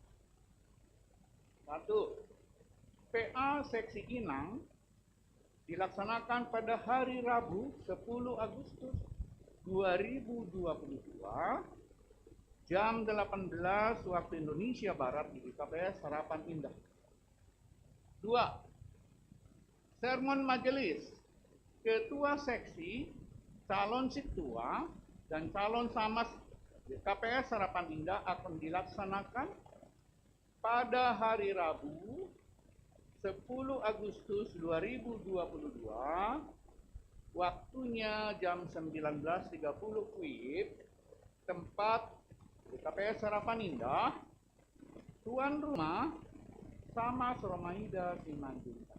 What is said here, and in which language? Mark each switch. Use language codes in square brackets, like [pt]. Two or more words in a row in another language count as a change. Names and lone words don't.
[id] 1. PA Seksi Inang dilaksanakan pada hari Rabu 10 Agustus 2022 jam 18 waktu Indonesia Barat di GKPS Harapan Indah. 2. Sermon majelis Ketua Seksi, Calon Situa, dan Calon Samas GKPS Harapan Indah akan dilaksanakan pada hari Rabu 10 Agustus 2022, waktunya jam 19.30 WIB, tempat GKPS Harapan Indah, tuan rumah Samas Romaida Simanjuntak.